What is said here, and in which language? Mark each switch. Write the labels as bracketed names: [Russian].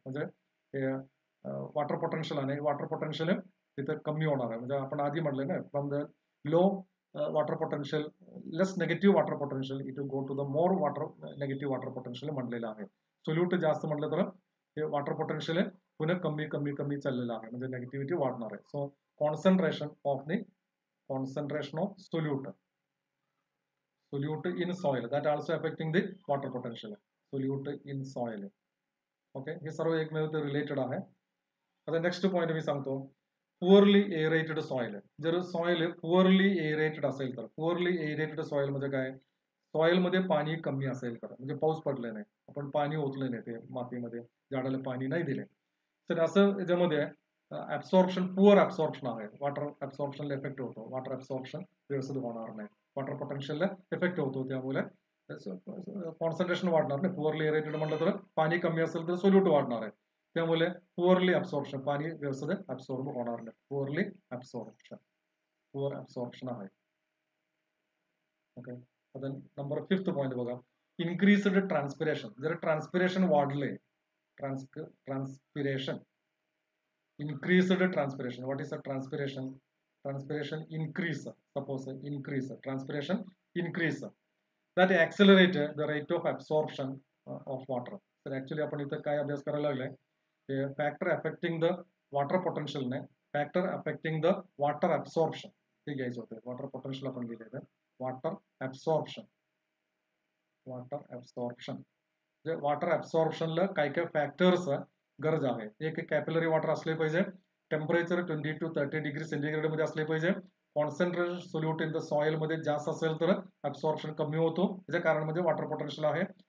[Marathi] म्हणजे water potential आहे, water potential तिथे कमी होणार आहे. म्हणजे आपण आधी म्हटलं ना, [English] from the low water potential, less negative water potential, it will go to the more negative water potential [Marathi] म्हटलेलं आहे. [English] Solute जास्त म्हटलं तर हे वॉटर पोटेन्शियल पुन्हा कमी कमी कमी चाललेलं आहे, म्हणजे नेगेटिव्हिटी वाढणार आहे. So concentration of solute in soil that also affecting the water potential. Solute in soil. [Marathi] Okay, हे सर्व एकमेव रिलेटेड आहे. आता नेक्स्ट पॉइंट मी सांगतो, पुअरली एरेटेड सॉइल. जर सॉइल पुअरली एरेटेड असेल तर, पुअरली एरेटेड सॉइल म्हणजे काय, सॉइल मध्ये पाणी कमी असेल तर, म्हणजे पाऊस पडले नाही, आपण पाणी ओतले नाही ते मातीमध्ये, झाडाला पाणी नाही दिले तर असं याच्यामध्ये ऍब्सॉर्प्शन, पुअर ऍब्सॉर्प्शन आहे, वॉटर ऍब्सॉर्प्शनला इफेक्ट होतो, वॉटर ऍब्सॉर्प्शन व्यवस्थित होणार नाही, वॉटर पोटेन्शियलला इफेक्ट होतो, त्यामुळे कॉन्सन्ट्रेशन वाढणार नाही. पुअरली एरेटेड म्हटलं तर पाणी कमी असेल तर सोल्यूट वाढणार आहे, त्यामुळे पुअरली ऍब्सॉर्प्शन, पाणी व्यवस्थित ऍब्सॉर्ब होणार नाही, पुअर ऍब्सॉर्प्शन आहे. ओके, आता नंबर 5 पॉइंट बघा, इन्क्रीज्ड ट्रान्सपिरेशन. जर ट्रान्सपिरेशन वाढले, transpiration, increased transpiration. [English] What is the transpiration? Transpiration increase. Suppose increase, transpiration increase. That accelerate the rate of absorption of water. So actually [Marathi] आपण इथं काय अभ्यास करायला लागलाय, [English] factor affecting the water potential ने factor affecting the water absorption [Marathi] हे घ्यायचं होतं. वॉटर पोटेन्शियल आपण लिहिलेलं, वॉटर ऍब्सॉर्प्शन. वॉटर ऍब्सॉर्प्शनला काय काय फॅक्टर्स गरज आहे. एक कॅपिलरी वॉटर असले पाहिजे, टेम्परेचर 20 to 30 डिग्री सेंटीग्रेड मध्ये असले पाहिजे, concentration solute in the soil मध्ये जास्त असेल तर ऍब्सॉर्प्शन कमी होतो, त्याच्या कारण म्हणजे वॉटर पोटेन्शियल आहे.